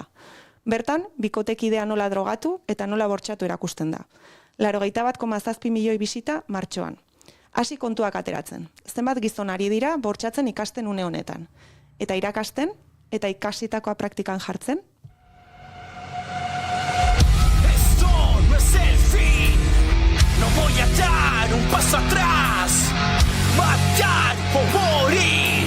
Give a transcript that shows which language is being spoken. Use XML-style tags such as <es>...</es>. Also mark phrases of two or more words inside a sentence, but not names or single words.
<eu>Bertan, bikotekidea nola drogatu eta nola bortxatu erakusten da. 81,7 milioi bisita martxoan. Hasi kontuak ateratzen. Zenbat gizon ari dira bortxatzen ikasten une honetan. Eta irakasten, eta ikasitakoa praktikan jartzen.</eu> <es>Esto no es el fin. No voy a dar un paso atrás. Matar o morir.</es>